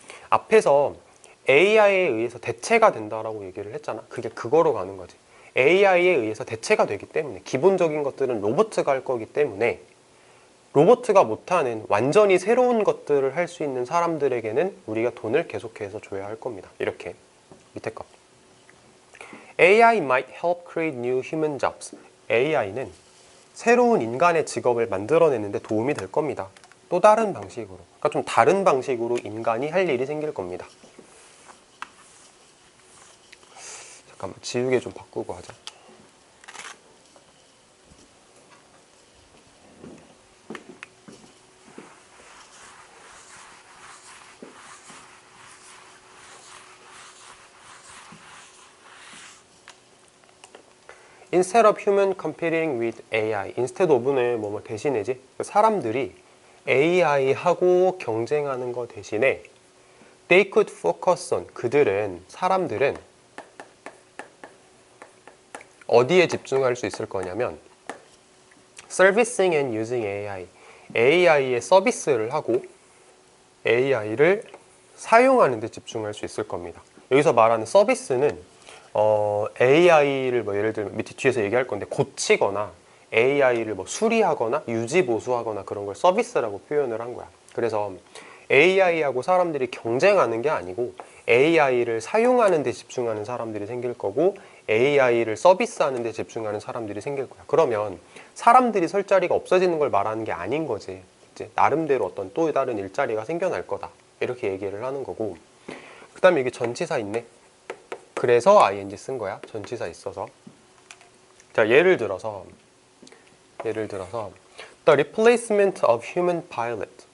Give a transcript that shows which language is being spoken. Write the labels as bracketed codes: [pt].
[ko] 앞에서 AI에 의해서 대체가 된다라고 얘기를 했잖아. 그게 그거로 가는 거지. AI에 의해서 대체가 되기 때문에 기본적인 것들은 로봇가 할 거기 때문에 로봇가 못하는 완전히 새로운 것들을 할 수 있는 사람들에게는 우리가 돈을 계속해서 줘야 할 겁니다. 이렇게 밑에 거. [en] AI might help create new human jobs. [ko] AI는 새로운 인간의 직업을 만들어내는데 도움이 될 겁니다. 또 다른 방식으로. 그러니까 좀 다른 방식으로 인간이 할 일이 생길 겁니다. 잠깐만 지우개 좀 바꾸고 하자. [en] Instead of human competing with AI. [ko] Instead of는 뭐뭐 대신이지. 사람들이 AI하고 경쟁하는 거 대신에 [en] they could focus on. [ko] 사람들은 어디에 집중할 수 있을 거냐면 [en] servicing and using AI. [ko] AI의 서비스를 하고 AI를 사용하는 데 집중할 수 있을 겁니다. 여기서 말하는 서비스는 AI를 뭐 예를 들면 밑에 뒤에서 얘기할 건데 고치거나 AI를 뭐 수리하거나 유지 보수하거나 그런 걸 서비스라고 표현을 한 거야. 그래서 AI하고 사람들이 경쟁하는 게 아니고 AI를 사용하는 데 집중하는 사람들이 생길 거고 AI를 서비스하는 데 집중하는 사람들이 생길 거야. 그러면 사람들이 설 자리가 없어지는 걸 말하는 게 아닌 거지. 이제 나름대로 어떤 또 다른 일자리가 생겨날 거다. 이렇게 얘기를 하는 거고. 그 다음에 여기 전치사 있네. 그래서 ing 쓴 거야. 전치사 있어서. 자, 예를 들어서 [en] The replacement of human pilot.